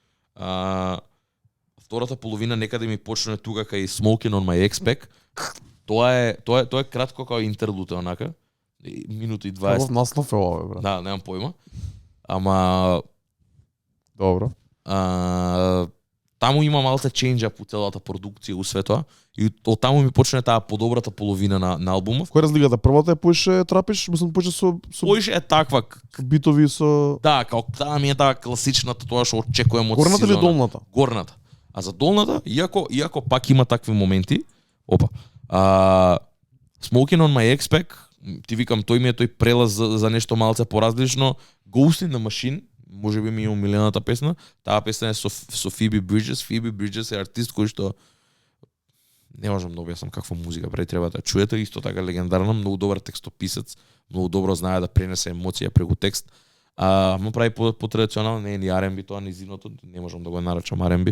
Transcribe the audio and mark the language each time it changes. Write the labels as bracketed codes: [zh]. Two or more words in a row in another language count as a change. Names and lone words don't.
[mk] Втората половина некаде ми почне тука кај Smoking on My X-Pack. Тоа е кратко као интерлуд онака. Минута и 20. Каков наслов е ова, брат? Да, немам појма. Ама Добро. Таму има малце [en] change up [mk] у целата продукција у светот и од таму ми почне таа подобрата половина на албумов. Која е разликата? Првата е поише трапиш, мислам поише со Поише е таква. битови со Да, као таа ми е таа класичната тоа што очекувам од горната или сезона. долната? Горната. А за долната, иако пак има такви моменти, Smoking on My X-Pack, ти викам, тој ми е тој прелаз за нешто малце поразлично. Ghost in the Machine, можеби ми е умилената песна. Таа песна е со Phoebe Bridgers. Phoebe Bridgers е артист кој што не можам да објаснам каква музика прави, треба да чуете, исто така легендарна, многу добар текстописец, многу добро знае да пренесе емоција преку текст. Му прави по традиционално, не е ни R&B тоа, ни зимното, не можам да го нарачам R&B.